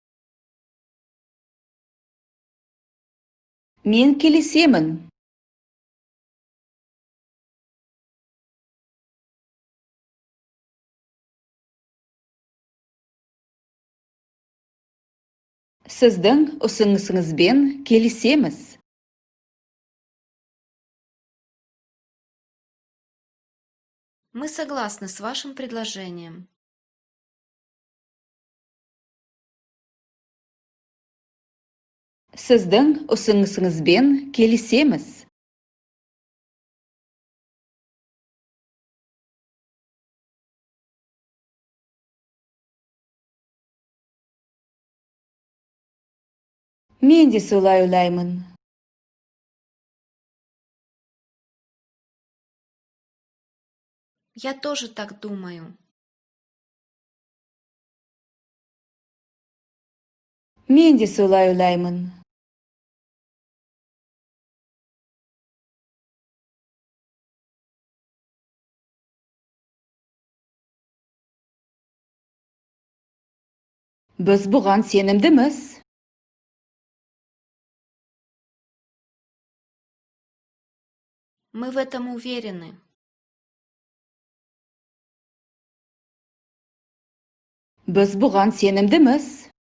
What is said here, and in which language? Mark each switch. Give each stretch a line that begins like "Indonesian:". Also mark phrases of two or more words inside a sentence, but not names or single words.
Kazakh: Мен келісемін. Сіздің ұсынысыңызбен келісеміз.
Russian: Мы согласны с вашим предложением.
Kazakh: Сіздің ұсынысыңызбен келісеміз. Мен де солай ойлаймын.
Russian: Я тоже так думаю.
Kazakh: Мен де солай ойлаймын. Біз бұған сенімдіміз.
Russian: Мы в этом уверены.
Kazakh: Біз бұған сенімдіміз.